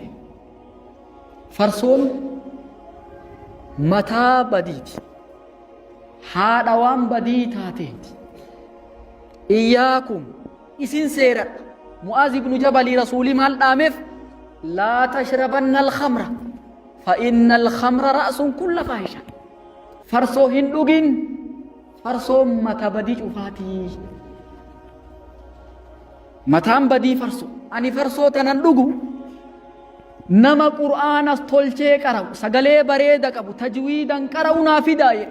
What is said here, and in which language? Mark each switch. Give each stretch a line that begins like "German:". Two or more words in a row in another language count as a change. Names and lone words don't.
Oromo: Farsoon mataa badiiti. Haadha waan badii taateeti. Iyyaakum isin seeradha. Mu'aaz ibnu Jabalii rasuulii maal dhaameef
Arabic: لا تشربن الخمر فإن الخمر رأس كل فاحشة.
Oromo: Farsoo hin dhugin. Farsoon mata badii cufaatii. Mataan badii farsoo. Ani farsoo tanan dhugu nama qur'aanas tolchee qara'u sagalee bareeda qabu tajwiidan qara'u naa fidaa jedhe.